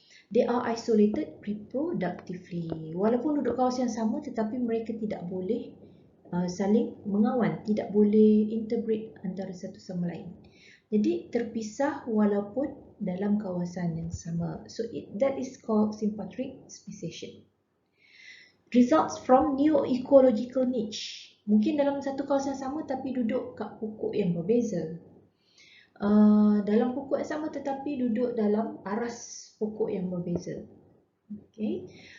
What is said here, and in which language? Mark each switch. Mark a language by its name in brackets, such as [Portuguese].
[English] They are isolated reproductively. [Malay] Walaupun duduk kawasan yang sama, tetapi mereka tidak boleh saling mengawan, tidak boleh interbreed antara satu sama lain. Jadi terpisah walaupun dalam kawasan yang sama. [English] So that is called sympatric speciation. Results from new ecological niche. [Malay] Mungkin dalam satu kawasan yang sama tapi duduk kat pokok yang berbeza. Dalam pokok yang sama tetapi duduk dalam aras pokok yang berbeza. Okay.